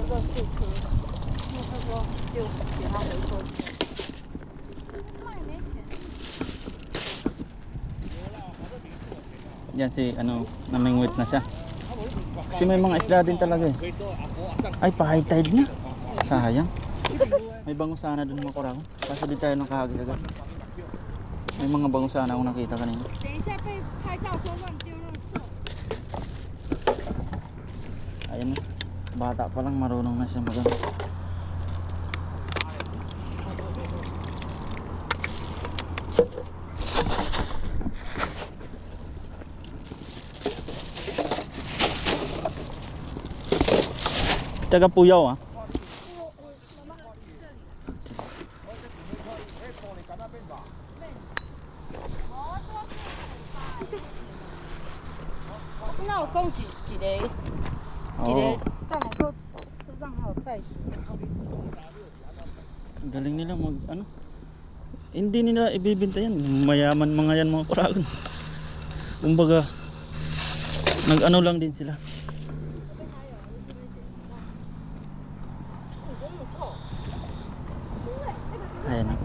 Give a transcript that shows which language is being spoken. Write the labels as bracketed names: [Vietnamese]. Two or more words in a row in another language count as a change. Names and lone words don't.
[Filipino] Yan si ano, namingwit na siya. Kasi may mga isda din talaga eh. Ay, pa-high tide na. Sayang. May bangusana dun mga Kuragon. Kasi di tayo nakahagis agad. May mga bangusana akong nakita kanina. [Chinese] 等一下被拍照说乱丢垃圾。 [Filipino] Ayan na. Bata pa lang marunong na siya magano. Taga Puyaw ah. [Chinese] 那我供几个？几个？刚好说车上还有袋子。 [Filipino] Galing nila mag ano. Hindi nila ibibenta yan. Mayaman mga yan mga Kuragon. Kumbaga nag-ano lang din sila. Ayan na.